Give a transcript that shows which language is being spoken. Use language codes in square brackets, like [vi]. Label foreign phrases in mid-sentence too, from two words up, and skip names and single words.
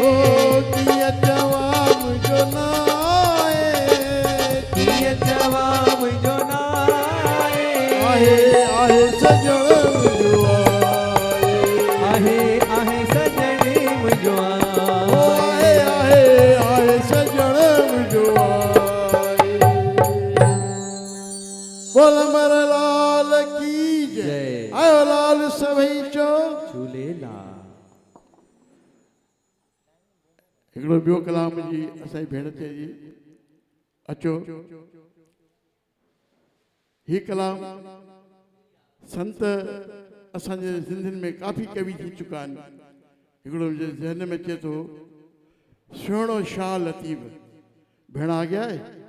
[sd] हो कीअं चवां मुंहिंजो नाहे कीअं चवां मुंहिंजो नाहे आहे सजण मुंहिंजो आहे सजण मुंहिंजो आहे सजण मुंहिंजो बोल मर लाल की जय जय। आयो लाल सभई चो झूलेलाल हिकिड़ो ॿियो कलाम जी असांजी भेण थे जी अचो ही कलाम संत असांजे सिंधियुनि में काफ़ी कवि थी चुका आहिनि हिकिड़ो मुंहिंजे ज़हन में अचे थो सुहिणो शाह लतीफ़ भेण [hi] आ गया है